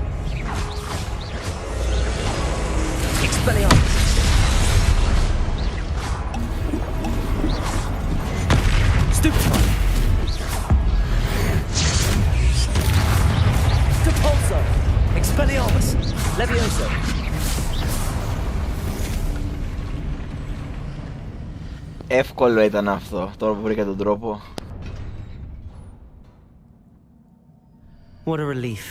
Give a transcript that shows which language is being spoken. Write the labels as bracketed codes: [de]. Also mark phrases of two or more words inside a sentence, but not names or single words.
[en] Expelliarmus! Stupefy! Depulso! Expelliarmus! Levioso! [el] Εύκολο ήταν αυτό, τώρα που βρήκα τον τρόπο. [en] What a relief.